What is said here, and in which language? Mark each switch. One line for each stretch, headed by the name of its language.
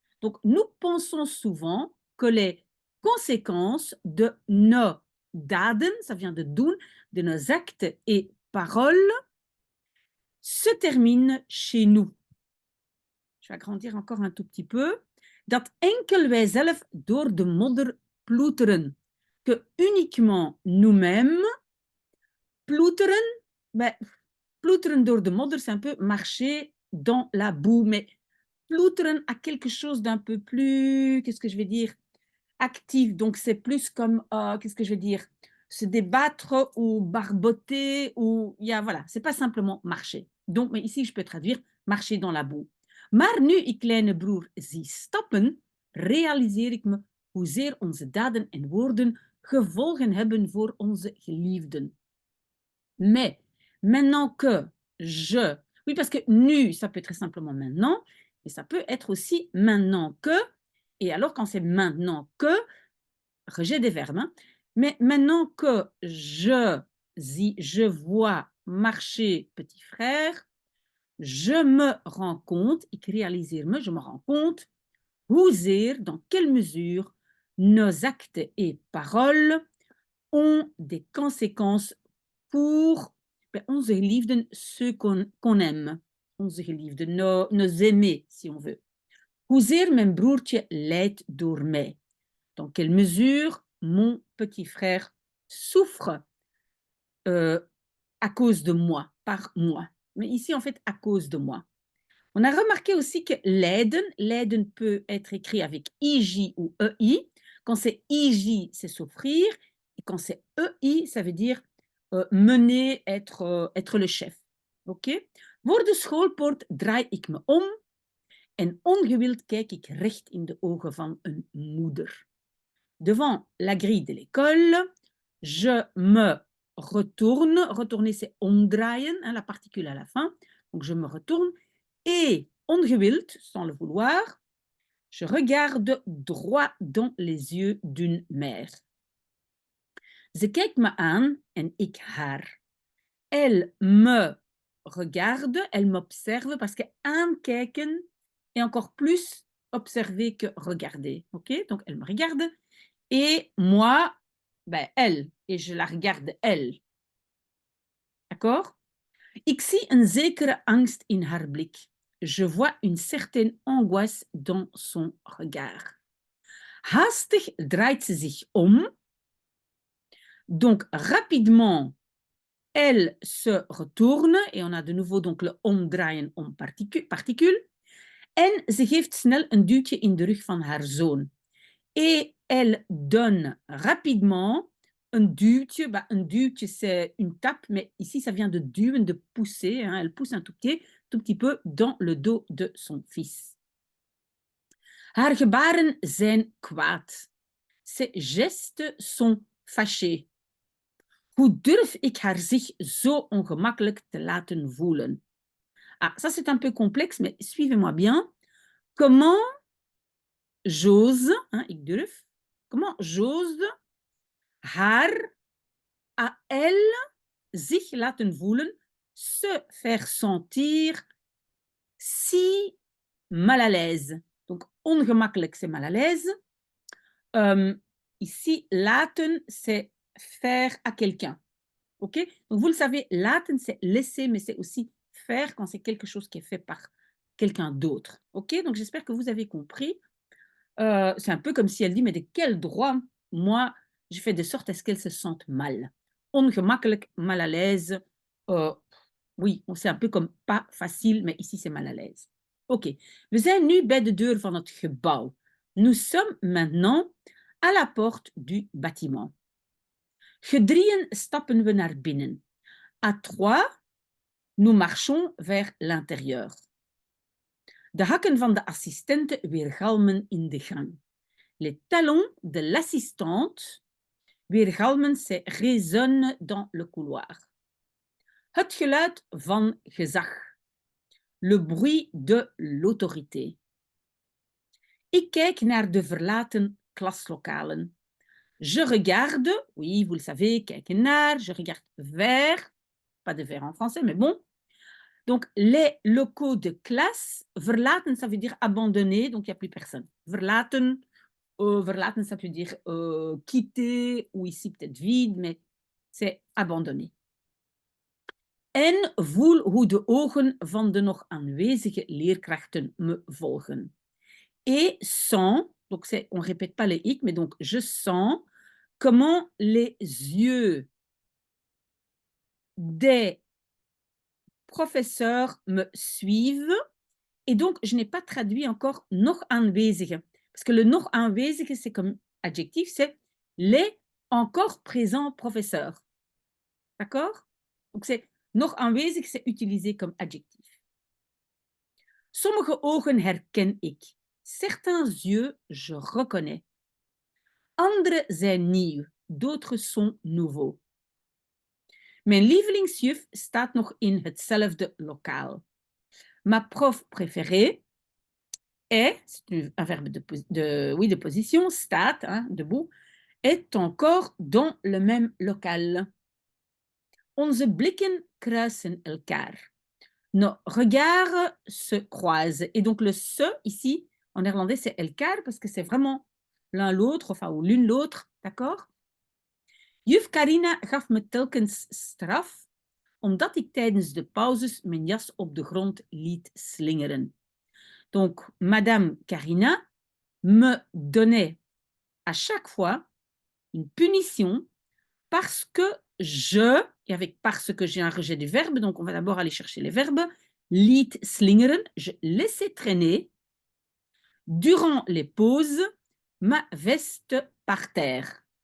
French: Donc, nous pensons souvent que les conséquences de nos daden, ça vient de doen, de nos actes et paroles, se terminent chez nous. Je vais agrandir encore un tout petit peu.
Dutch: Dat enkel wij zelf door de modder ploeteren.
French: Que uniquement nous-mêmes ploeteren.
Dutch: Ploeteren door de modder,
French: c'est un peu marcher dans la boue. Mais ploeteren a quelque chose d'un peu plus, qu'est-ce que je vais dire, actif. Donc c'est plus comme, qu'est-ce que je vais dire, se débattre ou barboter ou, voilà, c'est pas simplement marcher. Donc, mais ici je peux traduire marcher dans la boue.
Dutch: Maar nu ik kleine broer zie stappen, realiseer ik me hoezeer onze daden en woorden gevolgen hebben voor onze geliefden.
French: Mais maintenant que je... Oui, parce que nu, ça peut être très simplement maintenant, mais ça peut être aussi maintenant que. Et alors, quand c'est maintenant que, rejet des verbes, hein, mais maintenant que je vois marcher petit frère, je me rends compte,
Dutch: ik realiseer me,
French: je me rends compte, hoezeer, dans quelle mesure, nos actes et paroles ont des conséquences pour
Dutch: onze geliefden,
French: ceux qu'on aime.
Dutch: Onze geliefden,
French: nos aimés, si on veut.
Dutch: Hoezeer mijn broertje lijdt door mij.
French: Dans quelle mesure mon petit frère souffre à cause de moi, par moi. Mais ici, en fait, à cause de moi. On a remarqué aussi que lijden peut être écrit avec IJ ou EI. Quand c'est IJ, c'est souffrir. Et quand c'est EI, ça veut dire mener, être le chef. OK?
Dutch: Voor de schoolpoort draai ik me om en ongewild kijk ik recht in de ogen van een moeder.
French: Devant la grille de l'école, je me retourne. Retourner, c'est omdraaien, hein, la particule à la fin. Donc, je me retourne et ongewild, sans le vouloir, je regarde droit dans les yeux d'une mère.
Dutch: Ze kijkt me aan en ik haar.
French: Elle me regarde, elle m'observe, parce que aankijken est encore plus observer que regarder. Ok? Donc, elle me regarde et moi, elle, et je la regarde elle. D'accord?
Dutch: Ik zie een zekere angst in haar blik.
French: Je vois une certaine angoisse dans son regard.
Dutch: Haastig draait ze zich om.
French: Donc, rapidement, elle se retourne, et on a de nouveau donc le omdraaien om particule.
Dutch: En ze geeft snel een duwtje in de rug van haar zoon.
French: Et elle donne rapidement un duwtje. Un duwtje, c'est une tape, mais ici, ça vient de duwen, de pousser. Hein, elle pousse un tout petit peu dans le dos de son fils.
Dutch: Haar gebaren zijn kwaad.
French: Ses gestes sont fâchés.
Dutch: Hoe durf ik haar zich zo ongemakkelijk te laten voelen?
French: Ah, ça c'est un peu complexe, mais suivez-moi bien. Comment j'ose, hein, ik durf, comment j'ose haar à elle
Dutch: zich laten voelen,
French: se faire sentir si mal à l'aise. Donc, ongemakkelijk, c'est mal à l'aise. Ici, laten, c'est faire à quelqu'un. OK? Donc, vous le savez, laten, c'est laisser, mais c'est aussi faire quand c'est quelque chose qui est fait par quelqu'un d'autre. OK? Donc, j'espère que vous avez compris. C'est un peu comme si elle dit, mais de quel droit, moi, je fais de sorte à ce qu'elle se sente mal. Ongemakkelijk, mal à l'aise. Oui, c'est un peu comme pas facile, mais ici c'est mal à l'aise.
Dutch: Oké, we zijn nu bij de deur van het gebouw.
French: Nous sommes maintenant à la porte du bâtiment.
Dutch: Gedrieën stappen we naar binnen.
French: À trois, nous marchons vers l'intérieur.
Dutch: De hakken van de assistente weergalmen in de gang.
French: Les talons de l'assistante weergalmen, c'est résonnent dans le couloir.
Dutch: Het geluid van gezag.
French: Le bruit de l'autorité.
Dutch: Ik kijk naar de verlaten klaslokalen.
French: Je regarde, oui, vous le savez, kijken naar, je regarde vers, pas de vers en français, mais bon. Donc, les locaux de classe, verlaten, ça veut dire abandonner, donc il n'y a plus personne. Verlaten, verlaten, ça veut dire quitter, ou ici peut-être vide, mais c'est abandonner.
Dutch: En voel hoe de ogen van de nog aanwezige leerkrachten me volgen.
French: Et sens, donc on ne répète pas les hic, mais donc je sens comment les yeux des professeurs me suivent. Et donc, je n'ai pas traduit encore nog aanwezige. Parce que le nog aanwezige, c'est comme adjectif, c'est les encore présents professeurs. D'accord? Donc, c'est nog aanwezig, c'est utilisé comme adjectif.
Dutch: Sommige ogen herken ik.
French: Certains yeux, je reconnais.
Dutch: Andere zijn nieuw.
French: D'autres sont nouveaux.
Dutch: Mijn lievelingsjuf staat nog in hetzelfde lokaal.
French: Ma prof préférée est, c'est un verbe de position, staat, hein, debout, est encore dans le même local.
Dutch: Onze blikken kruisen elkaar.
French: Nos regards se croisent. Et donc le se, ici, en néerlandais, c'est elkaar, parce que c'est vraiment l'un l'autre, enfin, ou l'une l'autre, d'accord?
Dutch: Juf Carina gaf me telkens straf, omdat ik tijdens de pauzes mijn jas op de grond liet slingeren.
French: Donc, Madame Carina me donnait à chaque fois une punition parce que je, et avec parce que j'ai un rejet du verbe, donc on va d'abord aller chercher les verbes, liet slingeren, je laissais traîner durant les pauses ma veste par terre.